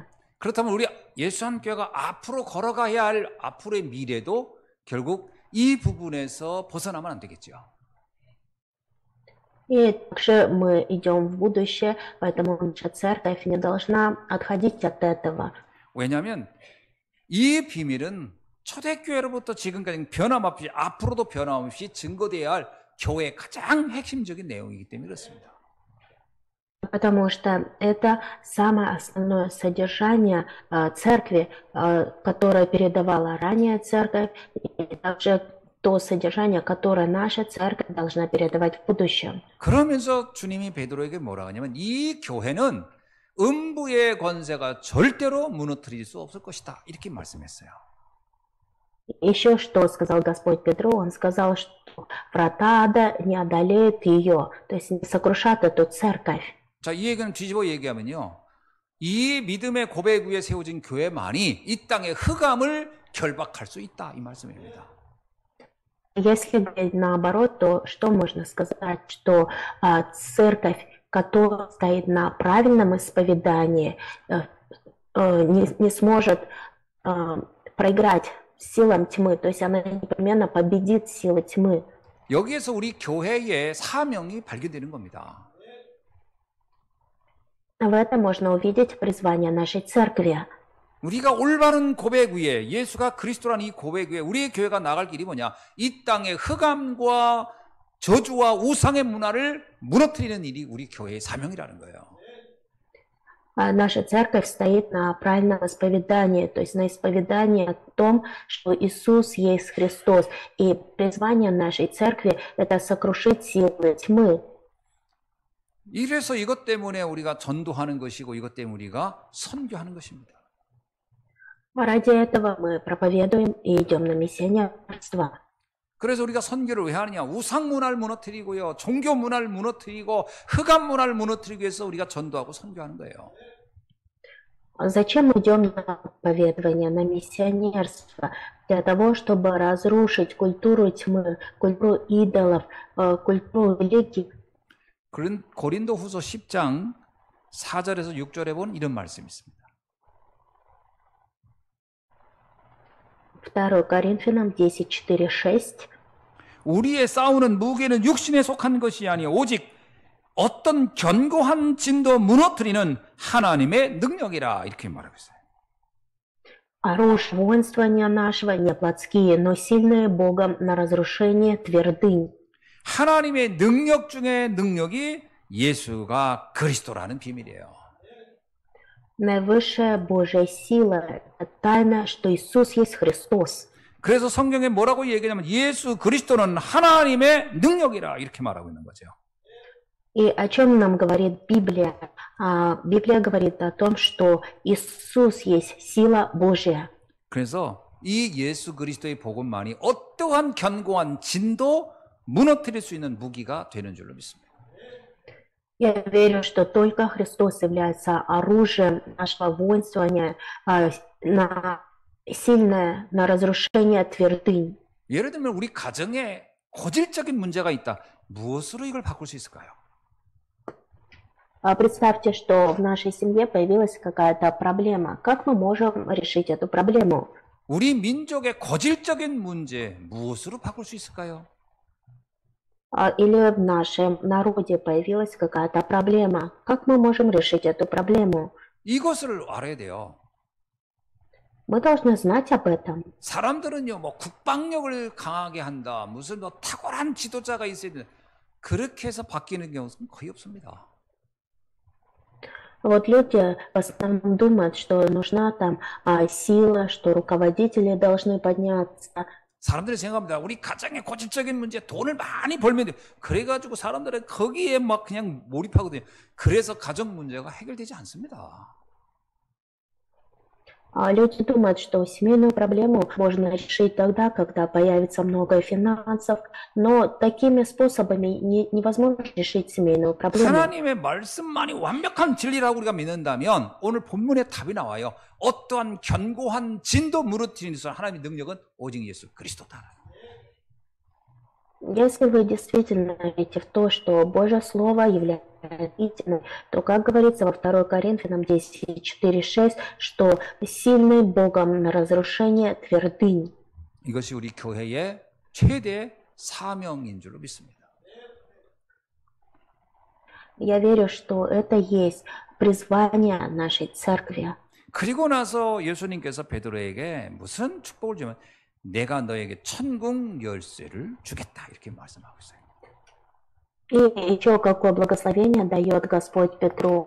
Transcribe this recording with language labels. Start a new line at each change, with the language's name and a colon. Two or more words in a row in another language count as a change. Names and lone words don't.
Korean: 그렇다면 우리 예수한교회가 앞으로 걸어가야 할 앞으로의 미래도 결국 이 부분에서 벗어나면 안 되겠죠.
Russian: И также мы идем в будущее, поэтому наша церковь не должна отходить от этого.
Korean: 왜냐하면 이 비밀은 초대교회로부터 지금까지 변함없이 앞으로도 변함없이 증거되어야 할 교회의 가장 핵심적인 내용이기 때문에 그렇습니다.
Russian: Потому что это самое основное содержание церкви, которое передавала ранее церковь, и также то содержание, которое наша церковь должна передавать в будущем.
Korean: 그러면서 주님이 베드로에게 뭐라고 하냐면 이 교회는 음부의 권세가 절대로 무너뜨릴 수 없을 것이다. 이렇게 말씀했어요.
Russian: Еще что сказал Господь Петру? Он сказал, что врата ада не одолеют ее, то есть не сокрушат эту церковь.
Korean: 자, 이 얘기는 뒤집어 얘기하면요. 이 믿음의 고백 위에 세워진 교회만이 이 땅의 흑암을 결박할 수 있다. 이 말씀입니다.
Russian: Если говорить наоборот, то что можно сказать, что церковь, которая стоит на правильном исповедании, не сможет проиграть силам тьмы, то есть она непременно победит силы тьмы.
Korean: 여기에서 우리 교회의 사명이 발견되는 겁니다.
Russian: В этом можно увидеть призвание нашей церкви.
Korean: 우리가 올바른 고백 위에 예수가 그리스도라는 이 고백 위에 우리의 교회가 나갈 길이 뭐냐? 이 땅의 흑암과 저주와 우상의 문화를 무너뜨리는 일이 우리 교회의 사명이라는 거예요.
Russian: Наша церковь стоит на правильном исповедании, то есть на исповедании о том, что Иисус есть Христос. И призвание нашей церкви – это сокрушить силы тьмы.
Korean: 이래서 이것 때문에 우리가 전도하는 것이고 이것 때문에 우리가 선교하는 것입니다.
Russian: Ради этого мы проповедуем и идем на миссионерство.
Korean: 그래서 우리가 선교를 왜 하느냐? 우상 문화를 무너뜨리고요, 종교 문화를 무너뜨리고 흑암 문화를 무너뜨리기 위해서 우리가 전도하고 선교하는 거예요.
Russian: Зачем мы идем на проповедование, на миссионерство? Для того, чтобы разрушить культуру тьмы, культуру идолов, культуру религий.
Korean: 고린도후서 10장 4절에서 6절에 보면 이런 말씀이 있습니다.
Russian: 2 Коринфянам 10, 4, 6.
Korean: 우리의 싸우는 무게는 육신에 속한 것이 아니요 오직 어떤 견고한 진도 무너뜨리는 하나님의 능력이라 이렇게 말하고 있어요.
Russian: Оружие воинствования нашего не плотские, но сильные Богом на разрушение твердынь.
Korean: 하나님의 능력 중에 능력이 예수가 그리스도라는 비밀이에요.
Russian: Наивысшая Божья сила, тайна, что Иисус есть Христос.
Korean: 그래서 성경에 뭐라고 얘기하냐면 예수 그리스도는 하나님의 능력이라 이렇게 말하고 있는 거죠.
Russian: И о чем нам говорит Библия? Библия говорит о том, что Иисус есть сила Божья.
Korean: 그래서 이 예수 그리스도의 복음만이 어떠한 견고한 진도 무너뜨릴 수 있는 무기가 되는 줄로 믿습니다.
Russian: Я верю, что только Христос является оружием нашего воинствования, сильное на разрушение твердынь.
Korean: 예를 들면 우리 가정에 고질적인 문제가 있다. 무엇으로 이걸 바꿀 수 있을까요?
Russian: Представьте, что в нашей семье появилась какая-то проблема. Как мы можем решить эту проблему?
Korean: 우리 민족의 고질적인 문제 무엇으로 바꿀 수 있을까요?
Russian: Или в нашем народе появилась какая-то проблема. Как мы можем решить эту проблему?
Korean: 이것을 알아야 돼요.
Russian: Мы должны знать об этом.
Korean: 사람들은요, 뭐 국방력을 강하게 한다, 무슨 뭐 탁월한 지도자가 있어야 된다. 그렇게 해서 바뀌는 경우는 거의 없습니다.
Russian: Вот люди в основном думают, что нужна там сила, что руководители должны подняться.
Korean: 사람들이 생각합니다. 우리 가정의 고질적인 문제, 돈을 많이 벌면 돼. 그래가지고 사람들은 거기에 막 그냥 몰입하거든요. 그래서 가정 문제가 해결되지 않습니다.
Russian: Люди думают, что семейную проблему можно решить тогда, когда появится много финансов, но такими способами невозможно решить семейную проблему.
Korean: 하나님의 말씀만이 완벽한 진리라고 우리가 믿는다면 오늘 본문에 답이 나와요. 어떠한 견고한 진도 무너뜨리는 하나님의 능력은 오직 예수 그리스도다.
Russian: Если вы действительно верите в то, что Божье Слово является истиной, то, как говорится во 2 Коринфянам 10, 4, 6, что сильный Богом на разрушение твердынь.
Korean: 이것이 우리 교회의 최대 사명인 줄로 믿습니다.
Russian: Я верю, что это есть призвание нашей церкви.
Korean: 그리고 나서 예수님께서 베드로에게 무슨 축복을 주면 내가 너에게 천국 열쇠를 주겠다 이렇게 말씀하고 있어요.
Russian: И еще какое благословение дает Господь Петру.